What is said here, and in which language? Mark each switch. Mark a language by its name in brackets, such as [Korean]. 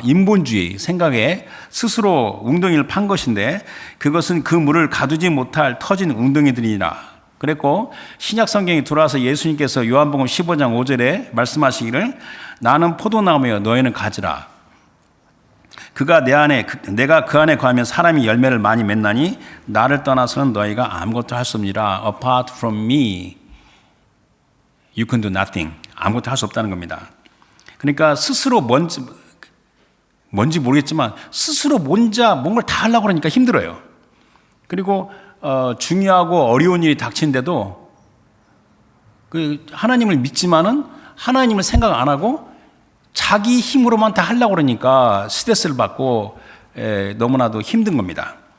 [Korean] 인본주의 생각에 스스로 웅덩이를 판 것인데 그것은 그 물을 가두지 못할 터진 웅덩이들이라 그랬고 신약 성경에 들어와서 예수님께서 요한복음 15장 5절에 말씀하시기를 나는 포도나무여 너희는 가지라. 그가 내 안에 내가 그 안에 거하면 사람이 열매를 많이 맺나니 나를 떠나서는 너희가 아무것도 할 수 없니라. [English] Apart from me you can do nothing. [Korean] 아무것도 할 수 없다는 겁니다. 그러니까 스스로 뭔지 모르겠지만 스스로 뭔가를 다 하려고 그러니까 힘들어요. 그리고 중요하고 어려운 일이 닥치는데도 그 하나님을 믿지만은 하나님을 생각 안 하고 자기 힘으로만 다 하려고 그러니까 스트레스를 받고 너무나도 힘든 겁니다.